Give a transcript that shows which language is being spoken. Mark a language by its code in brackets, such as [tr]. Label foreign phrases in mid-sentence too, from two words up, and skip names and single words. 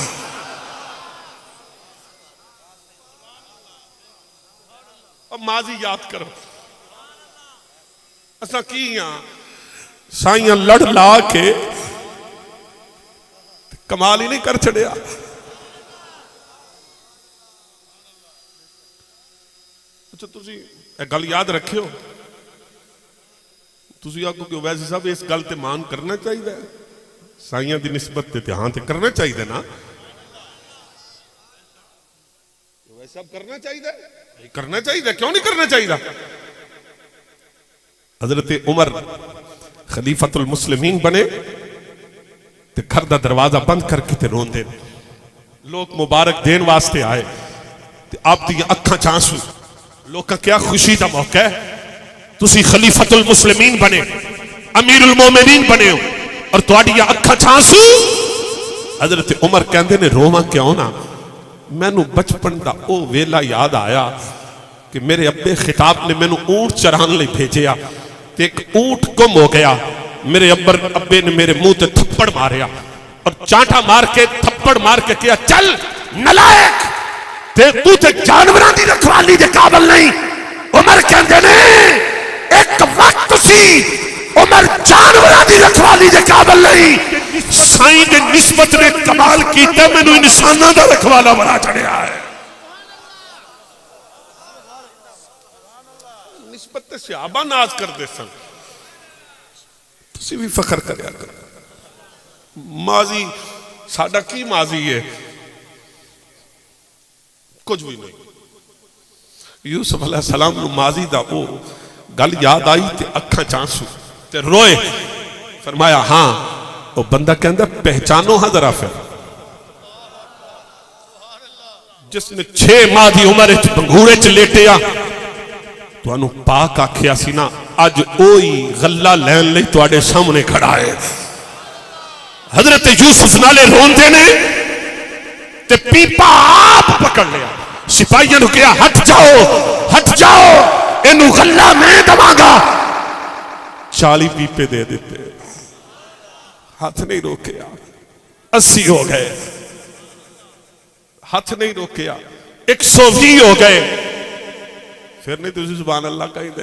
[pa] اب ماضی یاد کرو اسا کی ہاں سائیاں لڑ لا کے کمال ہی نہیں کر چھڑیا. اچھا تسی ایک گل یاد رکھے ہو تسی آگو کہ ویسے صاحب اس گل تے مان کرنا چاہیے سائیاں دی نسبت تے تہاں تے کرنا چاہیے نا ویسے صاحب کرنا چاہیے کرنا چاہیے کیوں نہیں کرنا چاہیے. حضرت عمر خلیفۃ المسلمین بنے تے گھر دا دروازہ بند کر کے تے رون دے لوگ مبارک دین واسطے آئے تے آپ دی اکھاں چانسو لوگ کا کیا خوشی دا موقع ہے تسی خلیفۃ المسلمین بنے امیر المومنین بنے ہو اور تواڈی اکھاں چھانسو. حضرت عمر کہندے نے روواں کیوں نہ, مینوں بچپن دا او ویلا یاد آیا کہ میرے ابے خطاب نے مینوں اونٹ چران لئی بھیجیا تے ایک اونٹ گم ہو گیا. میرے ابے نے میرے منہ تے تھپڑ ماریا اور چانٹا مار کے تھپڑ مار کے کیا چل نلائق تو تے جانوراں دی رکھوالی دے قابل نہیں. عمر کہندے نے ایک وقت سی عمر جانوراں دی رکھوالی دے قابل نہیں, سائیں دے نسبت نے کمال کیتا مینوں انساناں دا رکھوالا بنا چڑھیا ہے. نسبت صحابہ ناز کر دے سن, تسی بھی فخر کریا کرو. ماضی ساڈا کی ماضی ہے, کچھ بھی نہیں. یوسف علیہ السلام نو ماضی دا او گل یاد آئی تے اکھاں چانسو تے روئے. فرمایا ہاں وہ بندہ کہندا پہچانو ہاں ذرا پھر جس نے 6 ماہ دی عمر وچ بنگھوڑے چ لیٹیا تانوں پاک آکھیا سی نا, اج اوہی غلہ لین لئی تواڈے سامنے کھڑا ہے. حضرت یوسف نالے روندے نے تے پیپا آپ پکڑ لیا. سپاہیاں نو کہیا ہٹ جاؤ اینو غلہ میں دواں گا. 40 پیپے دے دیتے, ہاتھ نہیں روکیا. 80 ہو گئے, ہاتھ نہیں روکیا. 120 ہو گئے, پھر نہیں تو [ar] سبحان اللہ [pa] کہیں دے.